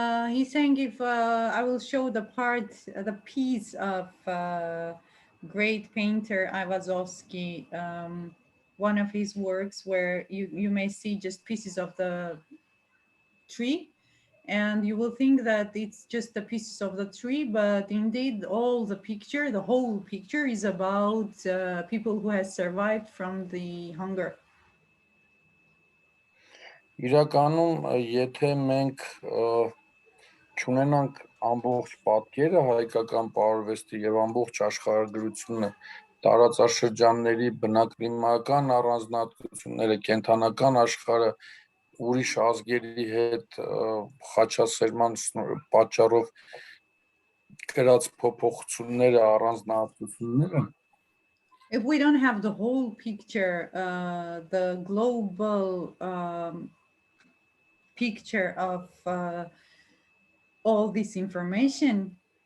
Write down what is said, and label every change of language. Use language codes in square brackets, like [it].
[en] He's saying if I will show the piece of great painter Ayvazovsky, one of his works where you may see just pieces of the tree, and you will think that it's just the pieces of the tree, but indeed the whole picture is about people who has survived from the hunger. [hy] Իրականում, եթե մենք չունենանք ամբողջ պատկերը հայկական պարարվեստի եւ ամբողջ աշխարհագրությունը, տարածաշրջանների բնակլիմական առանձնահատկությունները, կենթանական աշխարհը, ուրիշ ազգերի հետ խաչասերման պատճառով կրած փոփոխությունները, առանձնահատկությունները, [en] if we don't have the whole picture, the global picture of all this information.